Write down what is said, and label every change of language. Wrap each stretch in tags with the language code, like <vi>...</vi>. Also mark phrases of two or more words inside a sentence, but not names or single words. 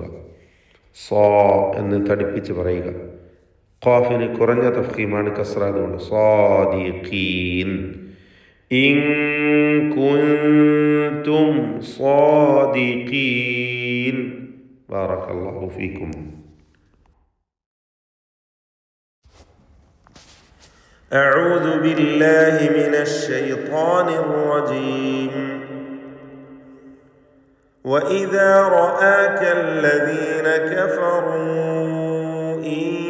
<ml>സ്വാ എന്ന് തടിപ്പിച്ച് പറയുക. ഖാഫിന് കുറഞ്ഞ തഫ്ഖീമാണ് കസ്റ അതുകൊണ്ട് സ്വാദിഖീൻ.</ml> <ar>إن كنتم صادقين. بارك الله فيكم. أعوذ بالله من الشيطان الرجيم. وإذا رآك الذين كفروا إن</ar>